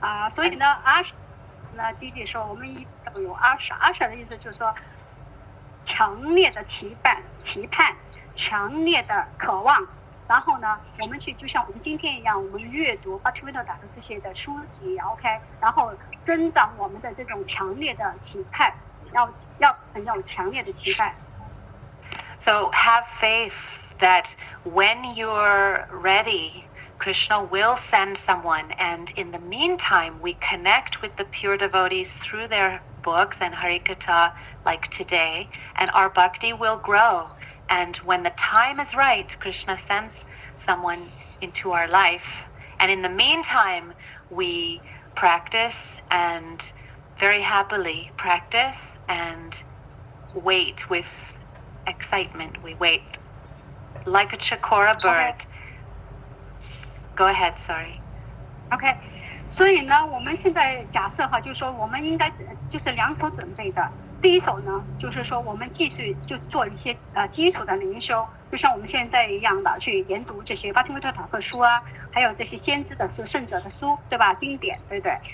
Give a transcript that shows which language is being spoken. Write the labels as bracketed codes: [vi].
[zh] 所以呢 ，asha 呢，弟弟说我们一定有 asha 的意思就是说，强烈的期盼、强烈的渴望。然后呢，我们就像我们今天一样，我们阅读Bhaktivinoda的这些的书籍 ，OK， 然后增长我们的这种强烈的期盼，要很有强烈的期盼。 [en] So have faith that when you're ready, Krishna will send someone, and in the meantime, we connect with the pure devotees through their books and Harikatha like today, and our bhakti will grow. And when the time is right, Krishna sends someone into our life. And in the meantime, we practice and very happily practice and wait with excitement. We wait like a chakora bird. Okay. Go ahead, sorry. [zh] OK， 所以呢，我们现在假设哈，就是说我们应该就是两手准备的。第一手呢，就是说我们继续就做一些基础的灵修，就像我们现在一样的去研读这些巴提维特塔克书啊，还有这些先知的书、圣者的书，对吧？经典，对不对？